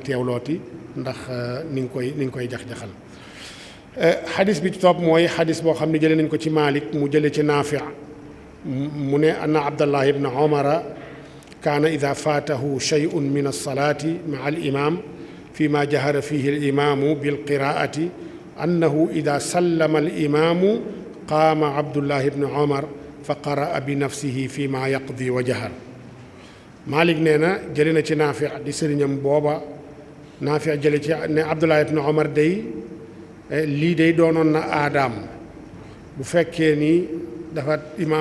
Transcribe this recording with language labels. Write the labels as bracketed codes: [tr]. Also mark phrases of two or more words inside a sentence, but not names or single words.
[wo] teewlooti ndax ni nga koy jax-jaxal xadis bi ci topp mooy xadis boo xam ne jëlee nañ ko ci Malik mu jëlee ci Naafi mu ne [ar] أن عبد الله بن عمر كان إذا فاته شيء من الصلاة مع الإمام في ما جهر فيه الإمام بالقراءة أنه إذا سلم الإمام قام عبد الله بن عمر فقرأ بنفسه في ما يقضي وجهر [wo] Malik nee na jële na ci Naafi di sëriñam booba Naafi jële ci ne Abdullah ibn Umar day lii day doonoon na aadaam bu fekkee ni dafa imaam